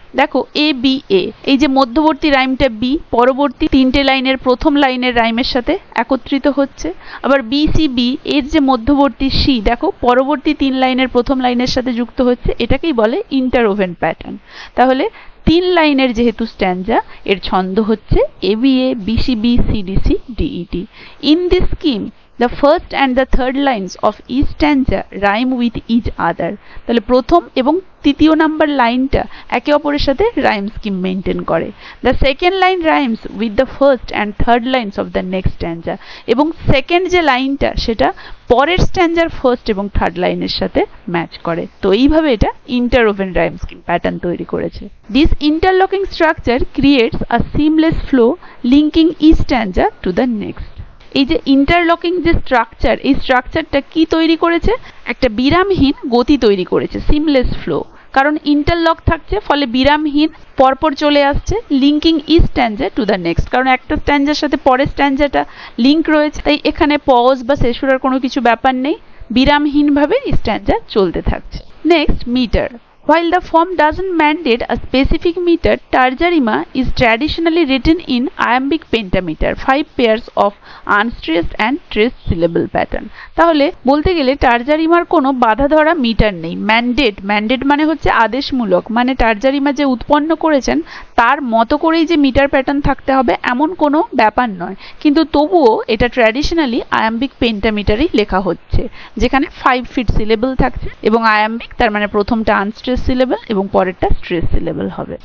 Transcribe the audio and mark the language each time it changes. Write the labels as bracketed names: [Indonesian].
[Bangla] দেখো A B A, এই যে মধ্যবর্তী রাইমটা B পরবর্তী তিনটে লাইনের প্রথম লাইনের রাইমের সাথে একত্রিত হচ্ছে, আবার B C B এর যে মধ্যবর্তী C দেখো পরবর্তী তিন লাইনের প্রথম লাইনের সাথে যুক্ত হচ্ছে, এটাকেই বলে ইন্টারওভেন প্যাটার্ন। তাহলে তিন লাইনের যেহেতু স্ট্যাঞ্জা, এর ছন্দ হচ্ছে ABA BCB CDC DED। [English] In this scheme the first and the third lines of each stanza rhyme with each other। [Bangla] তাহলে প্রথম এবং তৃতীয় নাম্বার লাইনটা একে অপরের সাথে রাইম স্কিম মেনটেন করে। [English] the second line rhymes with the first and third lines of the next stanza, [Bangla] এবং সেকেন্ড যে লাইনটা সেটা পরের স্ট্যাঞ্জার ফার্স্ট এবং থার্ড লাইনের সাথে ম্যাচ করে। তো এইভাবে এটা ইন্টারওভেন রাইম স্কিম প্যাটার্ন তৈরি করেছে। [English] This interlocking structure creates a seamless flow linking each stanza to the next. [Bangla] এই যে ইন্টারলকিং যে স্ট্রাকচার, এই স্ট্রাকচারটা কি তৈরি করেছে? একটা বিরামহীন গতি তৈরি করেছে, সিমলেস ফ্লো। কারণ ইন্টারলক থাকছে, ফলে বিরামহীন পরপর চলে আসছে, [English] Linking each stanza to the next. [Bangla] কারণ একটা স্ট্যাঞ্জার সাথে পরের স্ট্যাঞ্জাটা লিঙ্ক রয়েছে, তাই এখানে পজ বা সেসুরার কোনো কিছু ব্যাপার নেই, বিরামহীনভাবে স্ট্যাঞ্জা চলতে থাকছে। [English] Next, metre. While the form doesn't mandate a specific meter, Tarjarima is traditionally written in iambic pentameter, 5 pairs of unstressed and stressed syllable pattern। [Bangla] তাহলে বলতে গেলে টারজারিমার কোনো বাধা ধরা মিটার নেই। ম্যান্ডেট মানে হচ্ছে আদেশমূলক, মানে টারজারিমা যে উৎপন্ন করেছেন তার মতো করেই যে মিটার প্যাটার্ন থাকতে হবে এমন কোনো ব্যাপার নয়, কিন্তু তবুও এটা ট্র্যাডিশনালি আয়াম্বিক পেন্টামিটারেই লেখা হচ্ছে, যেখানে 5 ফিট সিলেবল থাকছে এবং আয়াম্বিক তার মানে প্রথমটা আনস্ট্রেস syllable এবং পরেরটা স্ট্রেস syllable হবে।